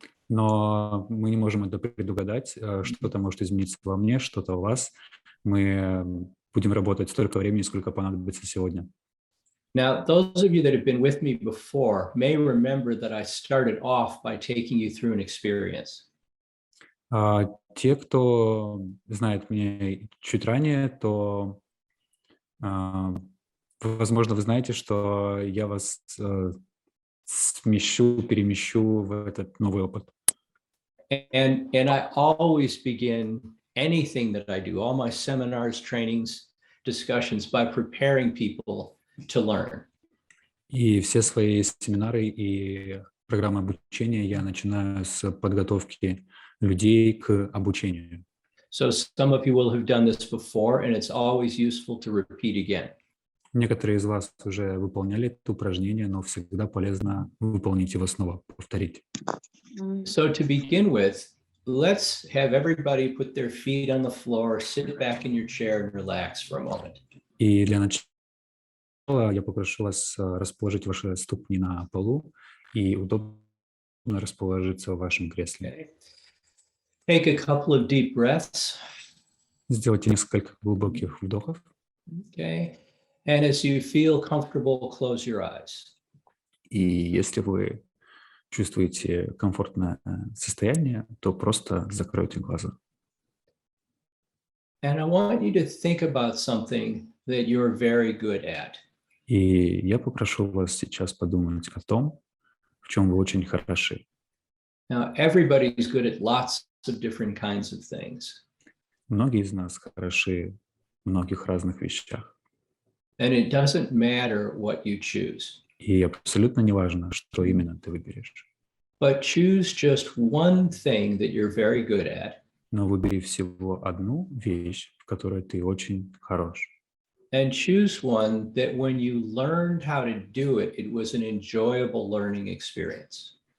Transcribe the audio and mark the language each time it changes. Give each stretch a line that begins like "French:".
Russian: но мы не можем это предугадать. Что-то может измениться во мне, что-то у вас. Мы будем работать столько времени, сколько понадобится сегодня.
English: Now, those of you that have been with me before may remember that I started off by taking you through an experience.
Russian: Те, кто знает меня чуть ранее, то, возможно, вы знаете, что я вас перемещу в этот новый опыт.
English: And I always begin anything that I do, all my seminars, trainings, discussions, by preparing people to learn.
Russian: И все свои семинары и программы обучения я начинаю с подготовки людей к обучению.
English: So some of you will have done this before, and it's always useful to repeat again.
Russian: Некоторые из вас уже выполняли это упражнение, но всегда полезно выполнить его снова, повторить.
English: So to begin with, let's have everybody put their feet on the floor, sit back in your chair and relax for a moment.
Russian: И для начала я попрошу вас расположить ваши ступни на полу и удобно расположиться в вашем кресле.
English: Okay. Take a couple of deep breaths.
Russian: Сделайте несколько глубоких вдохов.
English: Okay. And as you feel comfortable, close your eyes.
Russian: И если вы чувствуете комфортное состояние, то просто закройте глаза.
English: And I want you to think about something that you're very good at.
Russian: И я попрошу вас сейчас подумать о том, в чем вы очень хороши.
English: Now, everybody's good at lots of different kinds of things.
Russian: Многие из нас хороши в многих разных вещах.
English: And it doesn't matter what you choose.
Russian: И абсолютно не важно, что именно ты выберешь.
English: But choose just one thing that you're very good at.
Russian: Но выбери всего одну вещь, в которой ты очень хорош.
English: And choose one that when you learned how to do it, it was an enjoyable learning experience.